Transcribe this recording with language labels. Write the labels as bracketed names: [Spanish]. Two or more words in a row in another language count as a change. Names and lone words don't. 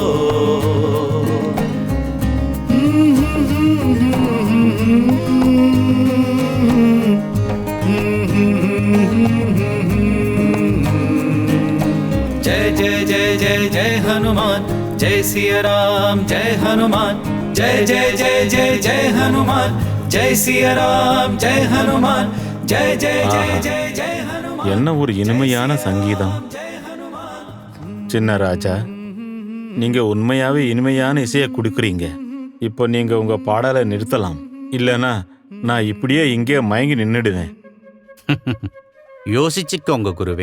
[Hindi] जय जय जय जय जय हनुमान, जय सिया राम, जय हनुमान, जय जय जय जय जय हनुमान, जय सिया राम, जय हनुमान, जय जय जय जय जय हनुमान। [Tamil] என்ன ஒரு இனிமையான சங்கீதம். சின்னராஜா, நீங்க உண்மையாவே இனிமையான இசையை கொடுக்குறீங்க. இப்போ நீங்க உங்க பாடலை நிறுத்தலாம், இல்லைன்னா நான் இப்படியே இங்கே மயங்கி நின்னுடுவேன். யோசிச்சுக்கோங்க குருவே.